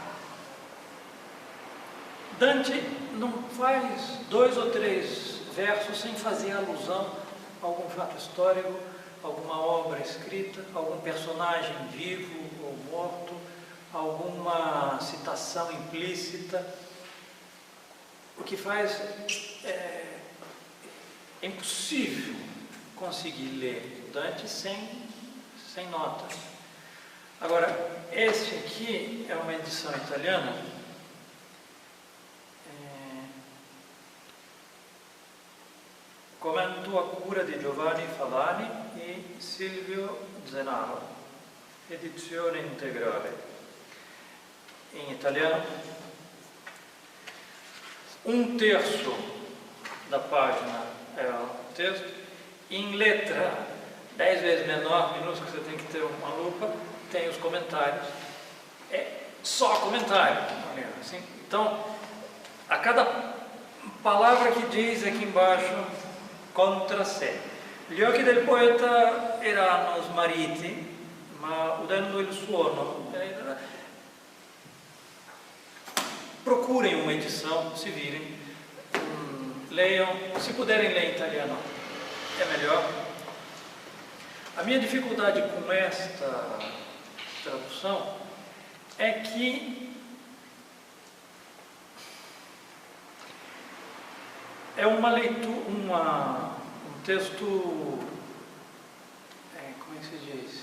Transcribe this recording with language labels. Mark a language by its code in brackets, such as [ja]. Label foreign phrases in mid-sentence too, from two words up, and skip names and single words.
[pt] Dante não faz 2 ou 3 versos sem fazer alusão a algum fato histórico, alguma obra escrita, algum personagem vivo ou morto, alguma citação implícita, o que faz é impossível conseguir ler Dante sem notas. Agora, este aqui é uma edição italiana, [it] Commento a cura di Giovanni Falani e Silvio Zenaro, edizione integrale. [pt] Em italiano, 1/3 da página é o texto, em letra 10 vezes menor, minúsculo, você tem que ter uma lupa, tem os comentários, é só comentário, assim. Então, a cada palavra que diz aqui embaixo, contra sé. [it] Gli occhi del poeta erano smarriti, ma udendo il suono, [pt] procurem uma edição, se virem, leiam, se puderem ler em italiano, é melhor. A minha dificuldade com esta tradução é que é uma leitura, um texto, como é que se diz?